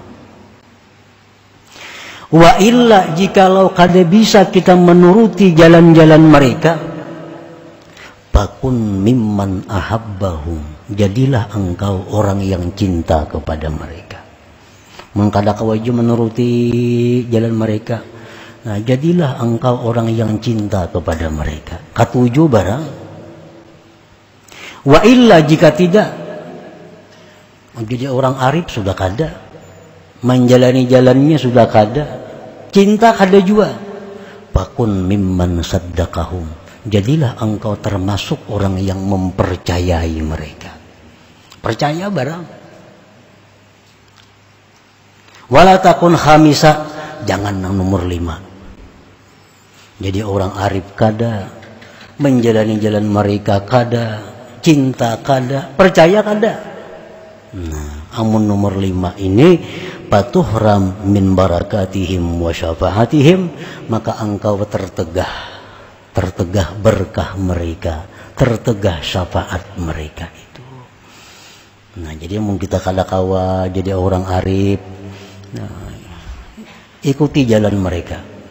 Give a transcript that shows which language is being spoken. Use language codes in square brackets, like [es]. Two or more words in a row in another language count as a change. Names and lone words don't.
[ar] وإلا, [bjn] jikalau kada bisa kita menuruti jalan-jalan mereka, [ar] فكن ممن أحبهم, [bjn] jadilah engkau orang yang cinta kepada mereka. Mengkada kawaju menuruti jalan mereka, nah jadilah engkau orang yang cinta kepada mereka. Ketujuh barang. [ar] وإلا, [bjn] jika tidak, jadi orang arif sudah kada, menjalani jalannya sudah kada, cinta kada juga. [ar] فكن ممن صدقهم, [id] jadilah engkau termasuk orang yang mempercayai mereka. [bjn] Percaya barang. [ar] ولا تكن خامسا, [id] jangan nomor 5. [bjn] Jadi orang arif kada, menjalani jalan mereka kada, cinta kada, percaya kada. Nah, amun nomor 5 ini [ar] فتحرم من بركاتهم وشفاعتهم, [id] maka engkau tertegah berkah mereka, tertegah syafaat mereka itu. [bjn] Nah, jadi mau kita kawa jadi orang arif, nah, ikuti jalan mereka.